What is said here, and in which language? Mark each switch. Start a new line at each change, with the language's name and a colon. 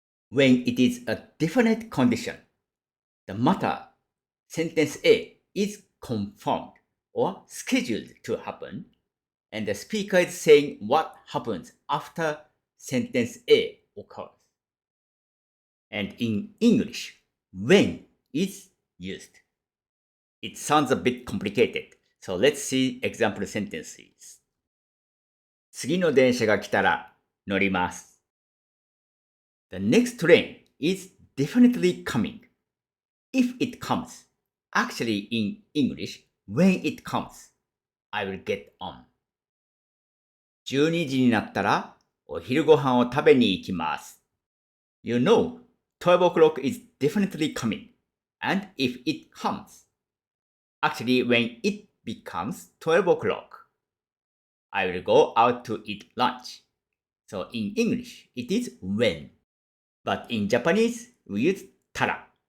English: when it is a definite condition, the matter, sentence A, is confirmed or scheduled to happen, and the speaker is saying what happens after sentence A occurs. And in English, when is used. It sounds a bit complicated, so let's see example sentences.
Japanese: 次の電車が来たら乗ります。
English: The next train is definitely coming. If it comes, actually in English, when it comes, I will get on.
Japanese: 12時になったらお昼ご飯を食べに行きます。
English: You know, 12 o'clock is definitely coming. And if it comes, actually when it becomes 12 o'clock, I will go out to eat lunch. So in English, it is when. But in Japanese, we use tara.